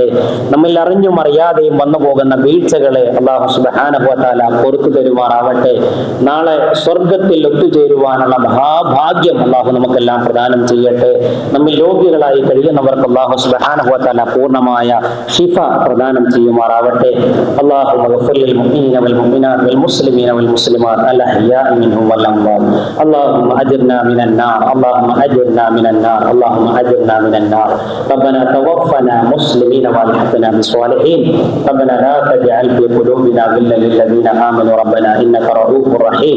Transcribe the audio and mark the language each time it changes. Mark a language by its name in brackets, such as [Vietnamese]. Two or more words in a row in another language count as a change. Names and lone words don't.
[Malayalam] നമ്മിൽ അറിഞ്ഞും അറിയാതെയും വന്നു പോകുന്ന വീഴ്ചകളെ [Arabic] الله سبحانه وتعالى [Malayalam] പൊറുത്തു തരുമാറാവട്ടെ. നാളെ സ്വർഗത്തിൽ ഒത്തുചേരുവാനുള്ള മഹാഭാഗ്യം അല്ലാഹു നമുക്കെല്ലാം പ്രദാനം ചെയ്യട്ടെ. നമ്മിൽ രോഗികളായി കഴിയുന്നവർക്ക് [Arabic] الله سبحانه وتعالى [Malayalam] പൂർണ്ണമായ ശിഫ പ്രദാനം ചെയ്യുമാറാവട്ടെ. [Arabic] اللهم اغفر للمؤمنين والمؤمنات والمسلمين والمسلمات الأحياء منهم والأموات. اللهم أجرنا من النار، اللهم أجرنا من النار، اللهم أجرنا من النار. ربنا توفنا مسلمين والحقنا بالصالحين. ربنا لا تجعل في قلوبنا غلا للذين آمنوا ربنا إنك رؤوف رحيم.